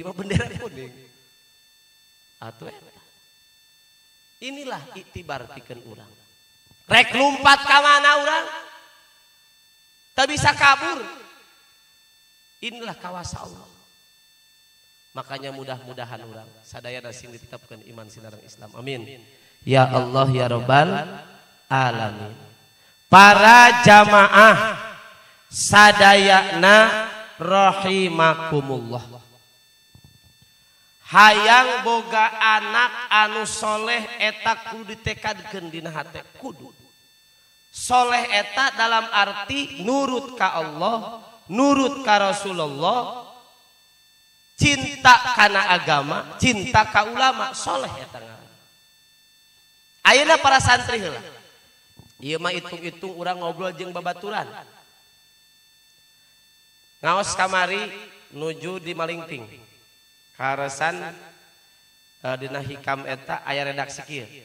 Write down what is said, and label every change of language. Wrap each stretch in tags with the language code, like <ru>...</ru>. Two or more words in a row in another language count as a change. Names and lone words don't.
<su>mah bendera kuning atuh eta inilah iktibar pikeun urang rek lumpat ka mana urang teu bisa kabur inilah kawasa Allah makanya mudah-mudahan urang sadayana sing ditetapkeun iman sinareng Islam</su> <ar>آمين يا الله يا رب العالمين</ar> <su>para jamaah sadayana rahimakumullah hayang boga anak anu soleh eta kudu ditekadkeun dina hate kudu soleh eta</su> <id>dalam arti</id> <su>nurut ka Allah nurut ka Rasulullah cinta kana agama cinta ka ulama soleh eta ngaranna ayeuna para santri heula ieu mah itung-itung urang ngobrol jeung babaturan ngaos kamari nuju di Malingping karesan dina hikam eta aya redaksi kieu</su>